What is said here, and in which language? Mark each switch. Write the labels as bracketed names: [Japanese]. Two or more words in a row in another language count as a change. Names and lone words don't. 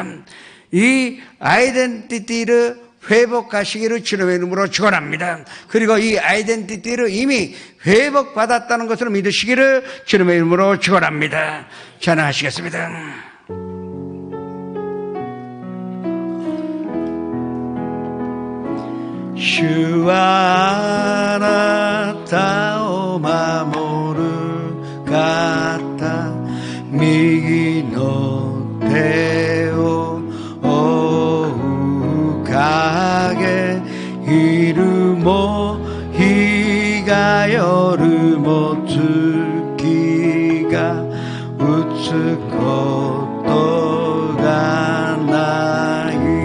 [Korean] 이 아이덴티티를 회복하시기를 주님의 이름으로 축원합니다. 그리고 이 아이덴티티를 이미 회복받았다는 것을 믿으시기를 주님의 이름으로 축원합니다. 찬양하시겠습니다. 주와 [Japanese] あなたを守る方右の手を追う影昼も日が夜も月が打つことがない